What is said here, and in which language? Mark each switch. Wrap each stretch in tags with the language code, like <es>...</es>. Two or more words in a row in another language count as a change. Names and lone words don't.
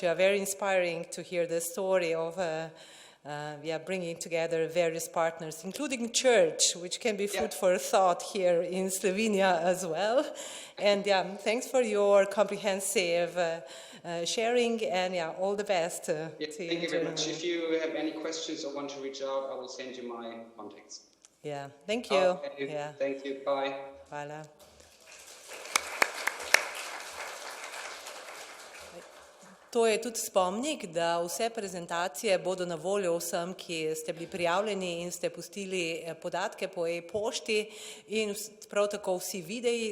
<en>Very inspiring to hear the story of bringing together various partners, including church, which can be food for thought here in Slovenia as well. And thanks for your comprehensive sharing, and all the best. Thank you very much. If you have any questions or want to reach out, I will send you my contacts. Thank you. Thank you. Bye.</en> <sl>Hvala. To je tudi spomnik, da vse prezentacije bodo na voljo vsem, ki ste bili prijavljeni in ste pustili podatke po e-pošti, in prav tako vsi videi.</sl>